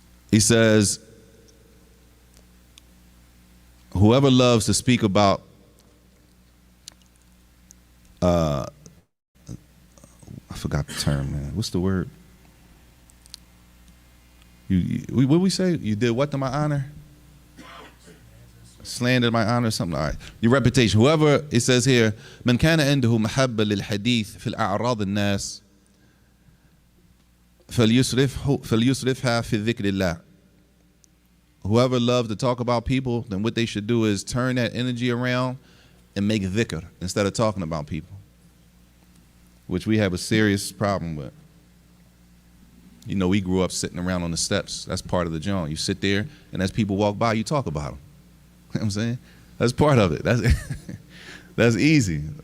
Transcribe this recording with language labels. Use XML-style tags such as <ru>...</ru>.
<en>He says, whoever loves to speak about I forgot the term, man. What's the word? What we say? You did what to my honor? Slandered my honor or something? All right. Your reputation. Whoever, it says here,</en> <ar>من كان عنده محبة للحديث في الأعراض الناس فليصرفها في ذكر الله.</ar> <en>Whoever loves to talk about people, then what they should do is turn that energy around and make dhikr instead of talking about people, which we have a serious problem with. You know, we grew up sitting around on the steps. That's part of the joint. You sit there, and as people walk by, you talk about them. You know what I'm saying? That's part of it. That's easy.</en>